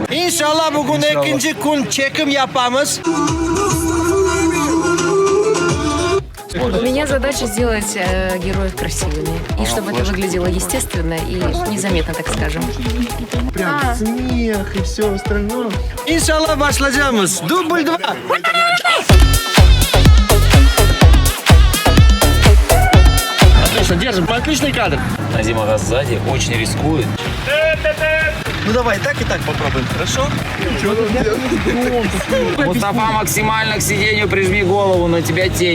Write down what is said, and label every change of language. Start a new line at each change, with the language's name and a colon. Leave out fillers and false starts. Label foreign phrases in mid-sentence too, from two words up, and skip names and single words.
Turkish: İnşallah bugün ikinci gün çekim yapamız.
Russian: У меня задача сделать героев красивыми. И чтобы это выглядело естественно и незаметно, так скажем. Прям смех и все остальное.
Turkish: İnşallah başlayacağımız.
Russian: Дубль 2. Отлично, держим. Отличный кадр. Назимова сзади очень рискует. Ну давай и так попробуем, хорошо? Мустафа, максимально к сиденью прижми голову, на тебя тень.